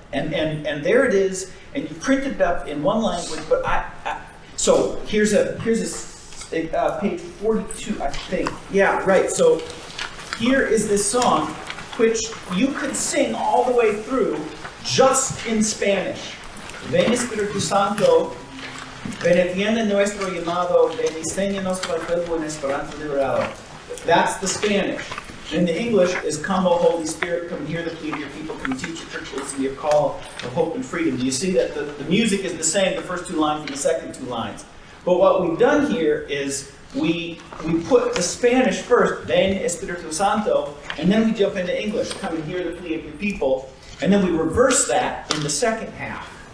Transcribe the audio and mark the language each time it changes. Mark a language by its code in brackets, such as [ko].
[en] And there it is, and you printed it up in one language, but so here's a page 42, I think. Yeah, right. So here is this song, which you could sing all the way through just in Spanish. [es] Ven Espíritu Santo, ven atiende nuestro llamado, ven y enséñanos tu pueblo en esperanza liberado. [en] That's the Spanish. And the English is, come, O Holy Spirit, come and hear the plea of your people, come and teach your church, listen to your call of hope and freedom. You see that the music is the same, the first two lines and the second two lines. But what we've done here is we put the Spanish first, [es] Ven Espíritu Santo, [en] and then we jump into English, come and hear the plea of your people, and then we reverse that in the second half.